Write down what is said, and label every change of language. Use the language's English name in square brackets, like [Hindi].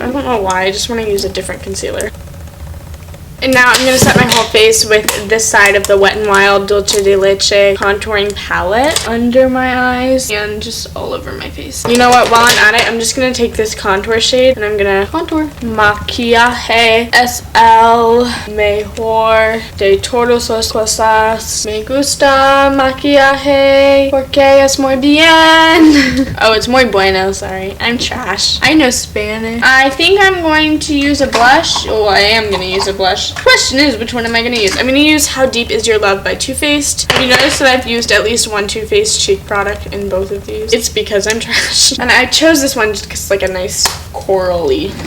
[English] I don't know why, I just want to use a different concealer. And now I'm going to set my whole face with this side of the Wet n Wild Dulce de Leche contouring palette under my eyes and just all over my face. You know what, while I'm at it, I'm just going to take this contour shade and I'm going to contour. [Spanish] Maquillaje es el mejor de todas las cosas. Me gusta maquillaje porque es muy bien. [English] Oh, it's [Spanish] muy bueno, [English] sorry. I'm trash. I know Spanish. I think I'm going to use a blush. Oh, I am going to use a blush. The question is, which one am I going to use? I'm going to use How Deep Is Your Love by Too Faced. Have you noticed that I've used at least one Too Faced cheek product in both of these? It's because I'm trash. And I chose this one just because it's like a nice corally.